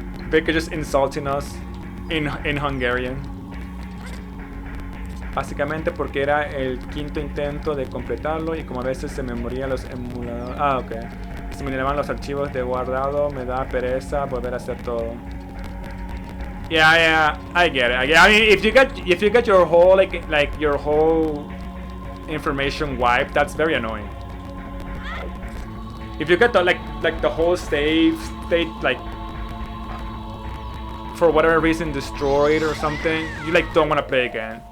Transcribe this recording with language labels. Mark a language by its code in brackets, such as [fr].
[en] Baker just insulting us in Hungarian. [es] Básicamente porque era el quinto intento de completarlo y como a veces se me morían los emuladores. Ah, ok. Se me llenaban los archivos de guardado, me da pereza volver a hacer todo. [en] Yeah, I get it. I mean, if you get your whole like your whole information wiped, that's very annoying. If you get the like the whole state like for whatever reason destroyed or something, you like don't want to play again.